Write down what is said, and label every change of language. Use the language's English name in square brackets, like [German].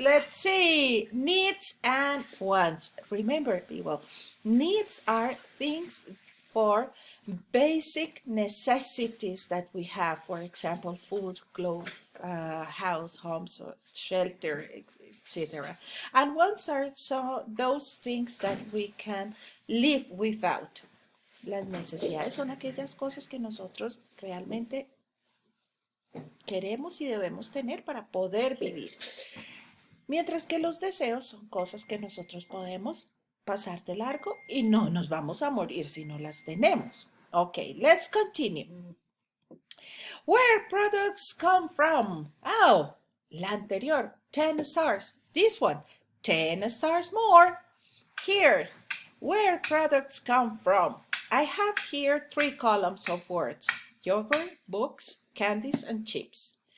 [English] Let's see, needs and wants. Remember, people, needs are things for basic necessities that we have. For example, food, clothes, house, homes, shelter, etc. And wants are so those things that we can live without. [Spanish] Las necesidades son aquellas cosas que nosotros realmente queremos y debemos tener para poder vivir. Mientras que los deseos son cosas que nosotros podemos pasar de largo y no nos vamos a morir si no las tenemos. [English] Okay, let's continue. Where products come from? [Spanish] Oh, la anterior, [English] 10 stars. This one, 10 stars more. Here, where products come from? I have here 3 columns of words: yogurt, books, candies, and chips.